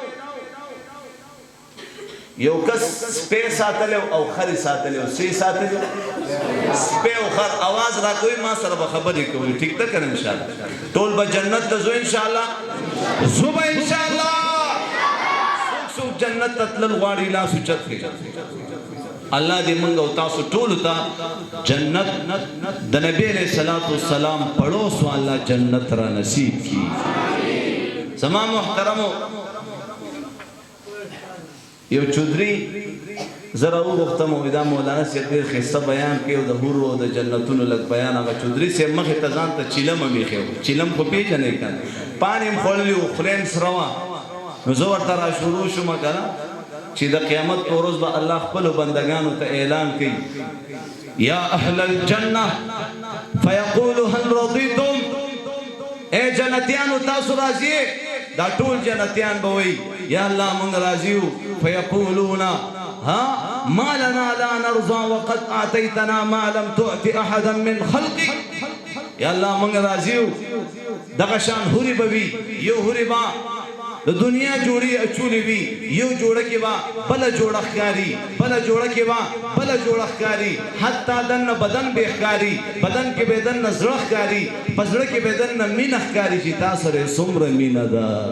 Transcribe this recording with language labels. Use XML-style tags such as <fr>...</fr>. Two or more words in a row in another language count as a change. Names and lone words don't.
<ps>یو کس سپی ساتلی او خرې ساتلی او څه یې ساتلی سپی او خر اواز راکوي ما سره به خبرې کوي ټیک ده که نه انشاءالله ټول به جنت ته ځو انشاءالله زو به انشاءالله څوک جنت ته تلل غواړي لاس اوچت کړي الله دې موږ او تاسو ټولو ته جنت د نبی</ps> <ar>علیہ الصلوۃ والسلام</ar> <ur>پڑوس والا</ur> <ps>جنت را نصیب کی زما محترمو یو چودري زرا وغوښتم دا مولانا صاحب ډېر ښایسته بیان کوي او د حورو او د جنتونو لږ بیان هغه چودري صاحب مخې ته ځان ته چیلم هم ایښی و چیلم خو پېژنئ که نه پاڼې هم خوړلي وو خوله هم سره وه نو زه ورته را شروع شوم که نه چې د قیامت په ورځ به الله خپلو بندګانو ته اعلان کوي</ps> <ar>یا اهل الجنه فیقولو هل رضیتم</ar> <ps>اے جنتیانو تاسو راضی دا ټول جنتیان به وایي یا الله موږ راضي یو</ps> <ar>فیقولون ها ما لنا لا نرضى وقد اعطيتنا ما لم تؤت احدا من خلقك</ar> <ps>یا الله موږ راضي یو دغه شان حورې به وي یو حورې به د دنیا جوړې اچولې وي یو جوړه کې به بله جوړه ښکاري بله جوړه کې به بله جوړه ښکاري حتی دننه بدن به ښکاري بدن کې به دننه زړه ښکاري په زړه کې به دننه مینه ښکاري چې تا سره یې څومره مینه ده</ps>